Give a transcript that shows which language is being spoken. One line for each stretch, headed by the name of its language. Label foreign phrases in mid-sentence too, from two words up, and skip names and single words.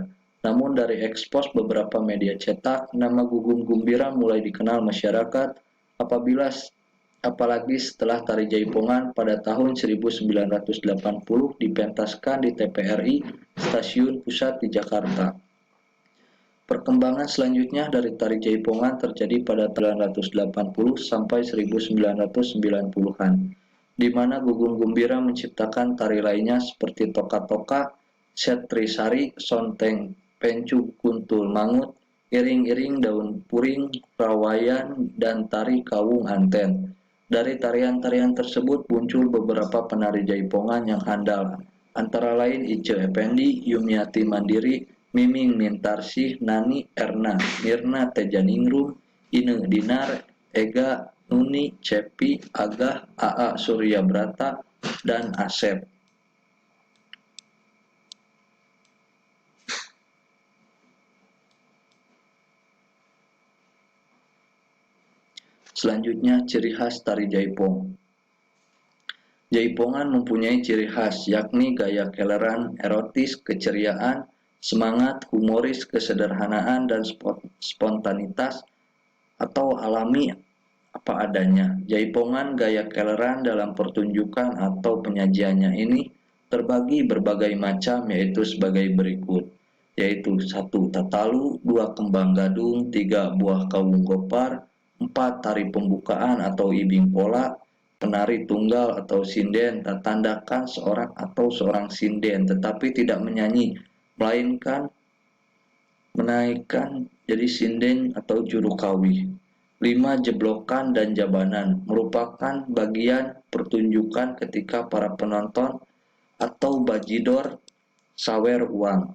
Indonesian: Namun dari ekspos beberapa media cetak, nama Gugum Gumbira mulai dikenal masyarakat apalagi setelah tari Jaipongan pada tahun 1980 dipentaskan di TVRI Stasiun Pusat di Jakarta. Perkembangan selanjutnya dari tari Jaipongan terjadi pada tahun 1980 sampai 1990-an, di mana Gugum Gumbira menciptakan tari lainnya seperti toka-toka, setrisari, sonteng, pencu kuntul mangut, iring-iring daun puring, rawayan, dan tari kawung anten. Dari tarian-tarian tersebut muncul beberapa penari Jaipongan yang handal, antara lain Ice Effendi, Yumiati Mandiri, Miming Mintarsih, Nani Erna, Mirna Tejaningrum, Ine Dinar, Ega Nuni, Cepi, Agah, Aa Surya Brata, dan Asep. Selanjutnya, ciri khas tari Jaipong. Jaipongan mempunyai ciri khas, yakni gaya keleran, erotis, keceriaan, semangat, humoris, kesederhanaan, dan spontanitas atau alami apa adanya. Jaipongan gaya keleran dalam pertunjukan atau penyajiannya ini terbagi berbagai macam, yaitu sebagai berikut, yaitu 1. Tatalu, 2. Kembang gadung, 3. Buah kawung gopar, 4. Tari pembukaan atau ibing pola, penari tunggal atau sinden, tertandakan seorang sinden tetapi tidak menyanyi, melainkan menaikkan jadi sinden atau juru kawi. 5. Jeblokan dan jabanan merupakan bagian pertunjukan ketika para penonton atau bajidor sawer uang.